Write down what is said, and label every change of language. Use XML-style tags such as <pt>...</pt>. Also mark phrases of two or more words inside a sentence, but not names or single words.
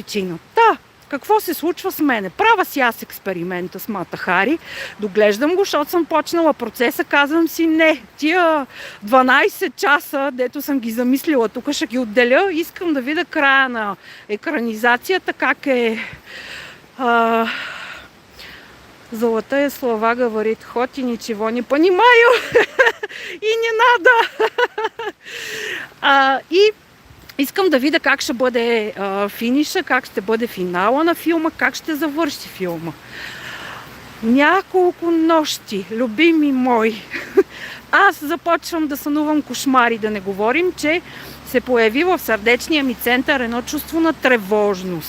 <bg>причина. Какво се случва с мене? Правя си аз експеримента с Мата Хари, доглеждам го, защото съм почнала процеса, казвам си не, тия 12 часа, дето съм ги замислила, тук ще ги отделя, искам да видя края на екранизацията, как е...</bg> <ru>Золотая слова говорит, хоть и ничего не понимаю и не надо.</ru> <bg>И искам да видя как ще бъде финиша, как ще бъде финала на филма, как ще завърши филма. Няколко нощи, любими мои, аз започвам да сънувам кошмари, да не говорим, че се появи в сърдечния ми център едно чувство на тревожност.</bg>